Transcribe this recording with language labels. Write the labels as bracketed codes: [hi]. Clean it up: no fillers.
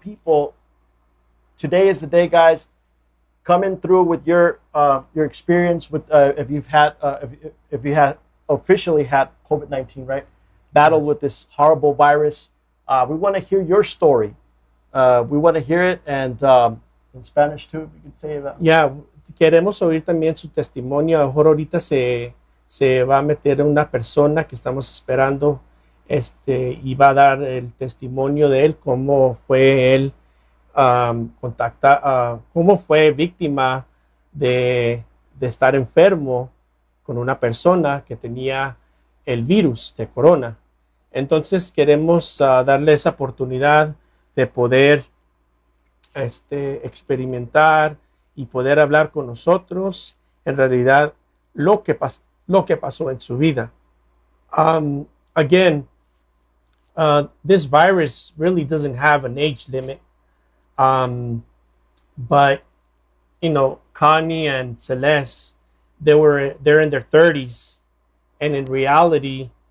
[en] people, today is the day, guys. Coming through with your experience with if you've had if you had officially had COVID-19, right? Battle with this horrible virus. We want to hear your story. We want to hear it, and in Spanish too, if you could say that. [es] Ya, queremos oír también su testimonio. A lo mejor ahorita se va a meter una persona que estamos esperando y va a dar el testimonio de él, cómo fue él cómo fue víctima de estar enfermo con una persona que tenía el virus de corona. Entonces queremos darle esa oportunidad de poder experimentar y poder hablar con nosotros en realidad lo que pasó en su vida. [en] Again, this virus really doesn't have an age limit. But you know, Connie and Celeste, they're in their 30s, and in reality,